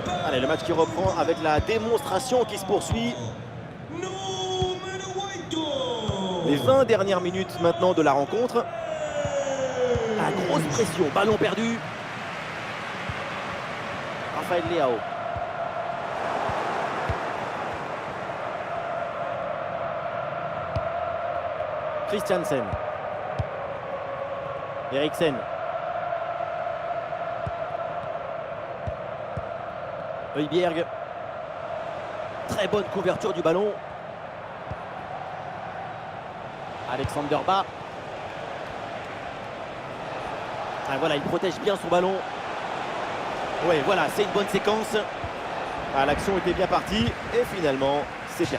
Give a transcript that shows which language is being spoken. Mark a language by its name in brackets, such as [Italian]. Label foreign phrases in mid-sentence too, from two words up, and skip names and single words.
[French] Allez, le match qui reprend avec la démonstration qui se poursuit. Les 20 dernières minutes maintenant de la rencontre. La grosse pression, ballon perdu. Rafael Leao. Christiansen. Eriksen. Højbjerg. Très bonne couverture du ballon. Alexander Bas. Ah, voilà, il protège bien son ballon. Oui, voilà, c'est une bonne séquence. Ah, l'action était bien partie et finalement, c'est perdu.